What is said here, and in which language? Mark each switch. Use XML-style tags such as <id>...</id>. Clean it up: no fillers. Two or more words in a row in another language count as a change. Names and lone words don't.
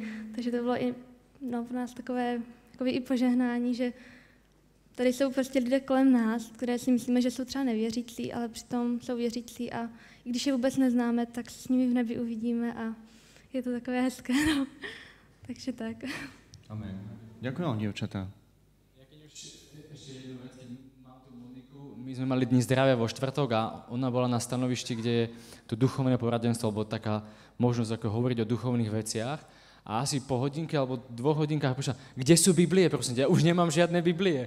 <cs>Takže to bylo i pro nás takové i požehnání, že tady jsou prostě lidé kolem nás, které si myslíme, že jsou třeba nevěřící, ale přitom jsou věřící a i když je vůbec neznáme, tak se s nimi v nebi uvidíme a je to takové hezké. No. Takže tak. Amen.</cs> <sk>Ďakujem vám, dievčatá. My sme mali Dni zdravia vo štvrtok a ona bola na stanovišti, kde je to duchovné poradenstvo, alebo taká možnosť ako hovoriť o duchovných veciach. A asi po hodinke alebo 2 hodinkách prišla, kde sú Biblie, prosím ťa, ja už nemám žiadne Biblie.</sk>